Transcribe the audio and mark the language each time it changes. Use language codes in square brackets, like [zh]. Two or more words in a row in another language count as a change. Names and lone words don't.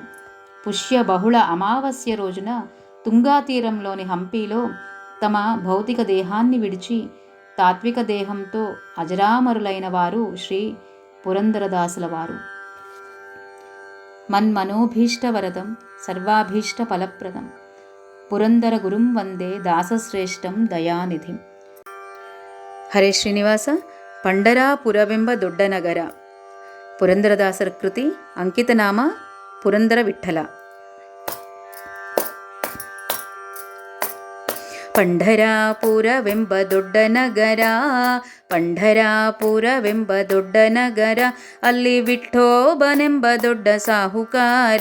[te] పుష్య బహుళ అమావాస్య రోజున తుంగా తీరంలోని హంపీలో తమ భౌతిక దేహాన్ని విడిచి తాత్విక దేహంతో అజరామరులైన వారు శ్రీ పురందరదాసుల వారు. [sa] మన్మనోభీష్టవరదం సర్వాభీష్ట ఫలప్రదం పురందర గురుం వందే దాసశ్రేష్టం దయానిధిం. [kn] ಹರೇ ಶ್ರೀನಿವಾಸ. ಪಂಡರಾಪುರವೆಂಬ ದೊಡ್ಡ ನಗರ. ಪುರಂದರದಾಸರ ಕೃತಿ. ಅಂಕಿತನಾಮ ಪುರಂದರ ವಿಠ್ಠಲ. ಪಂಢರಾಪುರವೆಂಬ ದೊಡ್ಡ ನಗರ, ಪಂಢರಾಪುರವೆಂಬ ದೊಡ್ಡ ನಗರ, ಅಲ್ಲಿ ವಿಠ್ಠೋಬನೆಂಬ ದೊಡ್ಡ ಸಾಹುಕಾರ.